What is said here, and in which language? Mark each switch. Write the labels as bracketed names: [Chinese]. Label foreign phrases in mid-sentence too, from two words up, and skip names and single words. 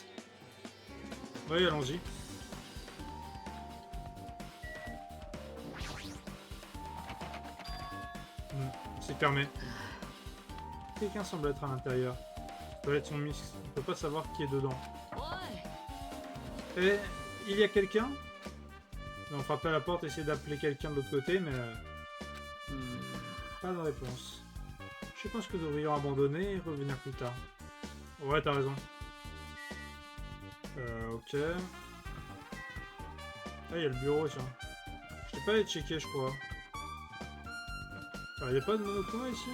[French] Oui, allons-y. C'est fermé. Quelqu'un semble être à l'intérieur. Les toilettes sont mixtes. On ne peut pas savoir qui est dedans. おい、 Et il y a quelqu'un? On frappe à la porte, essayer d'appeler quelqu'un de l'autre côté, mais うーん、 pas de réponse. Je pense que nous devrions abandonner et revenir plus tard. Ouais, t'as raison. Ok. Ah, il y a le bureau, tiens. Je t'ai pas allé checker, je crois. Il n'y a pas de monokuma ici?